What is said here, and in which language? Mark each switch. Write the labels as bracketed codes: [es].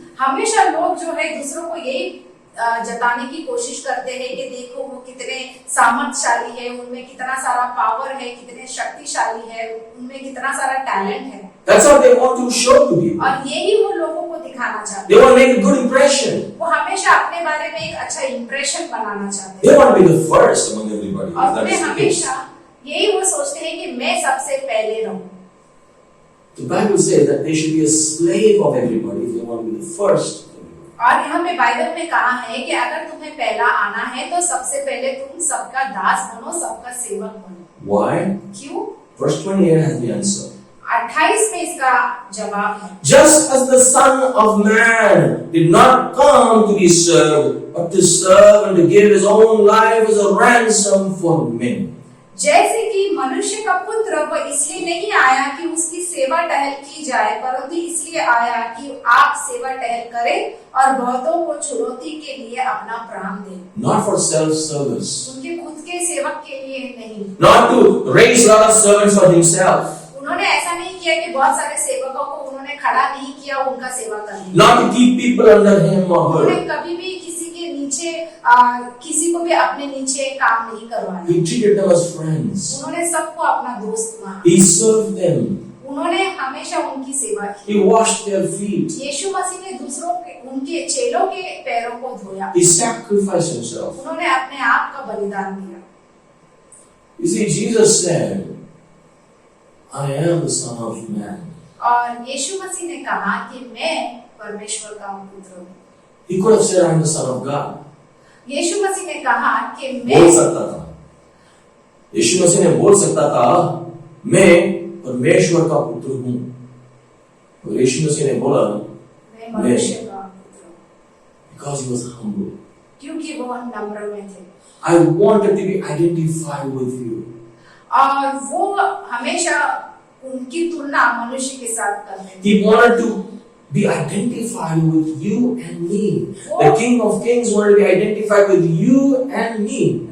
[hi] हमेशा लोग जो है दूसरों को यही जताने की कोशिश करते हैं कि देखो वो कितने सामर्थ्यशाली है, उनमें कितना सारा पावर है, कितने शक्तिशाली है, उनमें कितना सारा टैलेंट है। [en] That's how they want to show to people. [hi] और यही वो लोगों को दिखाना चाहते [en] They want to make a good impression. [hi] वो हमेशा अपने बारे में एक अच्छा इंप्रेशन बनाना चाहते [en] They [hi] हैं। [en] want to be the first among everybody. [hi] और [en] That [hi] way [en] is the case. [hi] हमेशा यही वो सोचते हैं कि मैं सबसे पहले रहूं। [en] The Bible says that they should be a slave of everybody if they want to be the first. [hi] और यहाँ पे बाइबल में कहा है कि अगर तुम्हें पहला आना है तो सबसे पहले तुम सबका दास बनो, सबका सेवक बनो। [en] Why? [hi] क्यों? [en] Verse 28 has the answer. [hi] 28 में इसका जवाब है। [en] Just as the Son of Man did not come to be served, but to serve and to give his own life as a ransom for many. [hi] जैसे कि मनुष्य का पुत्र वह इसलिए नहीं आया कि उसकी सेवा टहल की जाए, परंतु इसलिए आया कि आप सेवा टहल करें और बहुतों को चुनौती के लिए अपना प्राण दें। [en] Not for self-service. [hi] उनके खुद के सेवक के लिए नहीं। [en] Not to raise a lot of servants for himself. [hi] उन्होंने ऐसा नहीं किया कि बहुत सारे सेवकों को उन्होंने खड़ा नहीं किया उनका सेवा करने। [en] Not to keep people under him or [hi] उन्होंने [en] her. [hi] कभी भी किसी के नीचे किसी को भी अपने नीचे काम नहीं करवाया। [en] He treated them as friends. [hi] उन्होंने सबको अपना दोस्त माना। [en] He served them. [hi] उन्होंने हमेशा उनकी सेवा की। [en] He washed their feet. [hi] यीशु मसीह ने दूसरों के उनके चेलों के पैरों को धोया। [en] He sacrificed himself. [hi] उन्होंने अपने आप का बलिदान दिया। [en] You see, Jesus said, I am the Son of Man. [hi] और यीशु मसीह ने कहा कि मैं परमेश्वर का पुत्र हूँ। [en] He could have said, I am the Son of God. [hi] यीशु मसीह ने कहा कि बोल मैं सकता था। यीशु मसीह ने बोल सकता था, मैं परमेश्वर का पुत्र हूँ। और यीशु मसीह ने बोला, मैं मनुष्य का पुत्र हूँ, [en] because he was humble. [hi] क्योंकि वो नम्र में थे। [en] I wanted to be identified with you. [hi] और वो हमेशा उनकी तुलना मनुष्य के साथ करते थे। [en] He wanted to be identified with you and me. The King of Kings wanted to be identified with you and me.